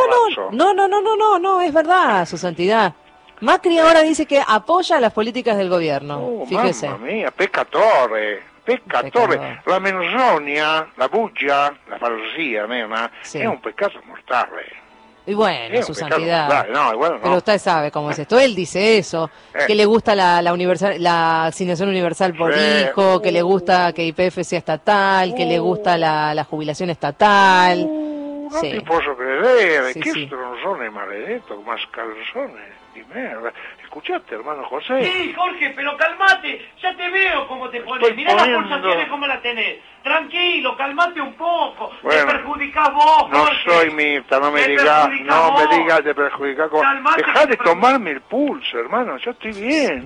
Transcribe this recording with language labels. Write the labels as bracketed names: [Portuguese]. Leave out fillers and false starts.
[Italian] falso? No, è vero, su santità. Macri ora dice che appoggia le politiche del governo, fíjese. Mamma mia, peccatore, peccatore. La menzogna, la bugia, la falsia, nena, è un peccato mortale. [Spanish] Y bueno, su santidad. No, igual no. Pero usted sabe cómo es esto. Él dice eso, que le gusta la asignación universal por hijo, que le gusta que YPF sea estatal, que le gusta la jubilación estatal. [Italian] No ti posso credere, sí, che stronzone maledetto, mascalzone di merda. [Spanish] Escuchate, hermano José. Sí, Jorge, pero calmate, ya te veo cómo te pones. Mirá la pulsación, cómo la tenés. Tranquilo, calmate un poco. Bueno, te perjudicás vos, Jorge. No soy Mirta, no me digas. No vos. Me digas, te perjudicás vos. Dejá de tomarme el pulso, hermano, yo estoy bien.